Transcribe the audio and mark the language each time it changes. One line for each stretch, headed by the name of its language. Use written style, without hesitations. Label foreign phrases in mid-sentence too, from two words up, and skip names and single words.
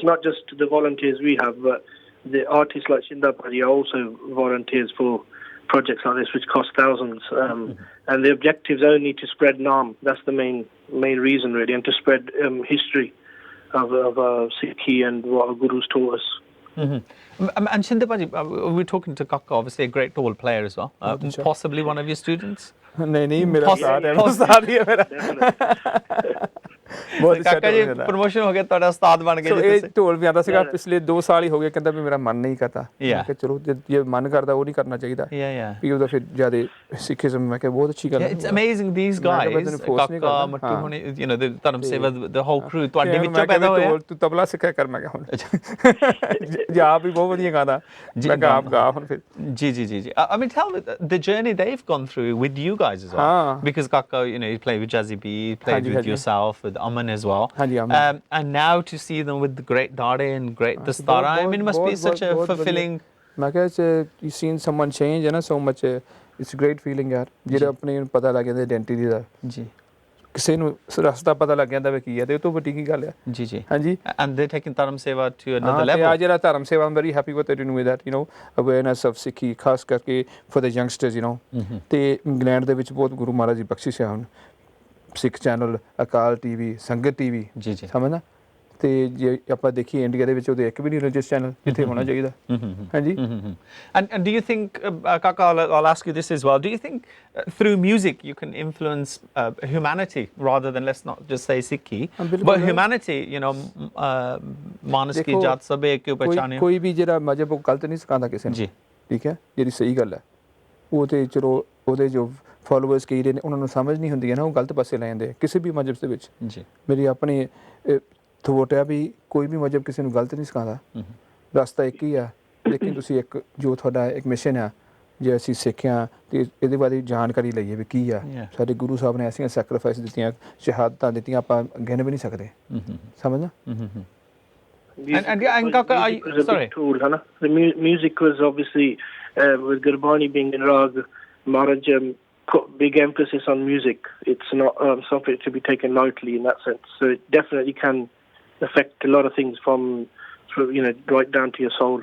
English: It's not just the volunteers we have, but the artists like Shinda Buddy are also volunteers for projects like this which cost thousands and the objectives only to spread Naam. That's the main reason really, and to spread history of Sukhi and what our gurus taught us. And Shinda Baji, we're talking to Kaka, obviously a great tall player as well, possibly one of your students.
Punjabi: ਨਹੀਂ ਮੇਰਾ ਉਸਤਾਦ ਹੀ ਹੈ ਮੇਰਾ ਬਹੁਤ ਕਾਕਾ ਜੀ ਪ੍ਰੋਮੋਸ਼ਨ ਹੋ ਗਿਆ ਤੁਹਾਡਾ ਉਸਤਾਦ ਬਣ ਗਏ ਜੀ ਤੁਸੀਂ ਢੋਲ ਵਜਾਉਂਦਾ ਸੀਗਾ ਪਿਛਲੇ 2 ਸਾਲ ਹੀ ਹੋ ਗਏ ਕਹਿੰਦਾ ਵੀ ਮੇਰਾ ਮਨ ਨਹੀਂ ਕਰਦਾ ਮੈਂ ਕਿਹਾ ਚਲੋ ਜੇ ਮਨ ਕਰਦਾ ਉਹ ਨਹੀਂ ਕਰਨਾ ਚਾਹੀਦਾ ਵੀ ਉਹਦਾ ਫਿਰ ਜ਼ਿਆਦਾ ਸਿੱਖੀਜ਼ਮ ਮੈਂ ਕਿਹਾ ਬਹੁਤ ਅੱਛੀ ਗੱਲ ਹੈ
English: it's amazing these guys ਕਾਕਾ ਮੱਟੂ ਹੁਣੇ you know the Dharam Seva the whole crew
Punjabi: ਤੁਹਾਡੇ ਵਿੱਚੋਂ ਪੈਦਾ ਹੋਇਆ ਤੂੰ ਤਬਲਾ ਸਿੱਖਿਆ ਕਰ ਮੈਂ ਕਿਹਾ ਹੁਣ ਜੇ ਆਪ ਵੀ ਬਹੁਤ ਵਧੀਆ ਗਾਉਂਦਾ ਮੈਂ ਕਿਹਾ ਆਪ ਗਾ ਹੁਣ ਫਿਰ ਜੀ ਜੀ ਜੀ
English: I mean tell me the journey they've gone through with you guys as well because Kaka you know he played with Jazzy B played with yourself with Aman as well and now to see them with the great Dade and great Dastara I mean it must be such a fulfilling
Punjabi: ਮੈਂ ਕਿਹਾ
English: you seen someone change you know so much it's a great feeling
Punjabi: ਯਾਰ ਜਿਹੜੇ ਆਪਣੇ ਨੂੰ ਪਤਾ ਲੱਗ ਜਾਂਦਾ ਆਇਡੈਂਟੀਟੀ ਦਾ ਜੀ ਕਿਸੇ ਨੂੰ ਰਸਤਾ ਪਤਾ ਲੱਗ ਜਾਂਦਾ ਵੀ ਕੀ ਹੈ ਤੇ ਉਹ ਤੋਂ ਵੱਡੀ ਕੀ ਗੱਲ ਹੈ ਜੀ ਜੀ ਹਾਂਜੀ
English: and they're taking Dharam Seva to another level
Punjabi: ਆ ਜਿਹੜਾ ਧਰਮ ਸੇਵਾ
English: I'm very happy what they're doing with that you know awareness of Sikhi
Punjabi: ਖਾਸ ਕਰਕੇ
English: for the youngsters you know
Punjabi: ਤੇ ਇੰਗਲੈਂਡ ਦੇ ਵਿੱਚ ਬਹੁਤ ਗੁਰੂ ਮਹਾਰਾਜ ਦੀ ਬਖਸ਼ਿਸ਼ ਹੈ ਹੁਣ ਸਿੱਖ ਚੈਨਲ ਅਕਾਲ ਟੀਵੀ ਸੰਗਤ ਟੀਵੀ ਜੀ ਜੀ ਸਮਝਣਾ ਤੇ ਜੇ ਆਪਾਂ ਦੇਖੀਏ ਇੰਡੀਆ ਦੇ ਵਿੱਚ ਉਹਦੇ ਇੱਕ ਵੀ ਨਹੀਂ ਰਿਲੀਜੀਅਸ ਚੈਨਲ ਜਿੱਥੇ ਹੋਣਾ ਚਾਹੀਦਾ ਹਾਂਜੀ
English: and do you think Kaka I'll ask you this as well do you think through music you can influence humanity rather than let's not just say Sikhi but humanity you know
Punjabi: ਮਾਨਸ ਕੀ ਜਾਤ ਸਭ ਇੱਕ ਪਛਾਣੇ ਕੋਈ ਵੀ ਜਿਹੜਾ ਮਜ਼ਹਬ ਉਹ ਗਲਤ ਨਹੀਂ ਸਿਖਾਉਂਦਾ ਕਿਸੇ ਨੂੰ ਜੀ ਠੀਕ ਹੈ ਜਿਹੜੀ ਸਹੀ ਗੱਲ ਹੈ ਉਹ ਤੇ ਚਲੋ ਉਹਦੇ ਜੋ ਫੋਲੋਅਰਸ ਕਈ ਰਹੇ ਨੇ ਉਹਨਾਂ ਨੂੰ ਸਮਝ ਨਹੀਂ ਹੁੰਦੀ ਹੈ ਨਾ ਉਹ ਗਲਤ ਪਾਸੇ ਲੈ ਜਾਂਦੇ ਕਿਸੇ ਵੀ ਮਜ਼ਹਬ ਦੇ ਵਿੱਚ ਜੀ ਮੇਰੀ ਆਪਣੀ ਥੋਟ ਹੈ ਵੀ ਕੋਈ ਵੀ ਮਜ਼ਹਬ ਕਿਸੇ ਨੂੰ ਗਲਤ ਨਹੀਂ ਸਿਖਾਉਂਦਾ ਰਸਤਾ ਇੱਕ ਹੀ ਆ ਲੇਕਿਨ ਤੁਸੀਂ ਇੱਕ ਜੋ ਤੁਹਾਡਾ ਇੱਕ ਮਿਸ਼ਨ ਆ ਜੇ ਅਸੀਂ ਸਿੱਖਿਆ ਤੇ ਇਹਦੇ ਬਾਰੇ ਜਾਣਕਾਰੀ ਲਈਏ ਵੀ ਕੀ ਆ ਸਾਡੇ ਗੁਰੂ ਸਾਹਿਬ ਨੇ ਐਸੀਆਂ ਸੈਕਰੀਫਾਈਸ ਦਿੱਤੀਆਂ ਸ਼ਹਾਦਤਾਂ ਦਿੱਤੀਆਂ ਆਪਾਂ ਗਿਣ ਵੀ ਨਹੀਂ ਸਕਦੇ ਸਮਝਣਾ
English: and Kaka, sorry. Tool, the music was obviously with Gurbani being in Rag, Maharaj put big emphasis on music. It's not something to be taken lightly in that sense. So it definitely can affect a lot of things from right down to your soul.